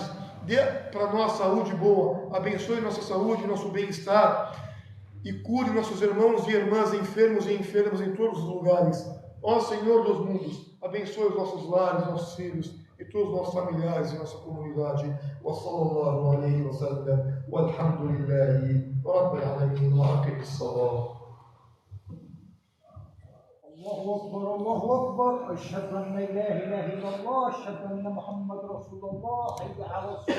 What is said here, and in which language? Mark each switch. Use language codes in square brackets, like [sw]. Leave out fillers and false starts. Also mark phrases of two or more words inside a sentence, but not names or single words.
[pt] Dê para nós saúde boa. Abençoe nossa saúde, nosso bem-estar. E cure nossos irmãos e irmãs enfermos e enfermas em todos os lugares. Ó Senhor dos mundos, abençoe os nossos lares, nossos filhos e todos os nossos familiares e nossa comunidade. [ar] وصلى الله عليه وسلم. والحمد لله رب العالمين. وأقم الصلاة. الله أكبر أشهد أن لا إله إلا الله أشهد أن محمد رسول الله حي على الصلاة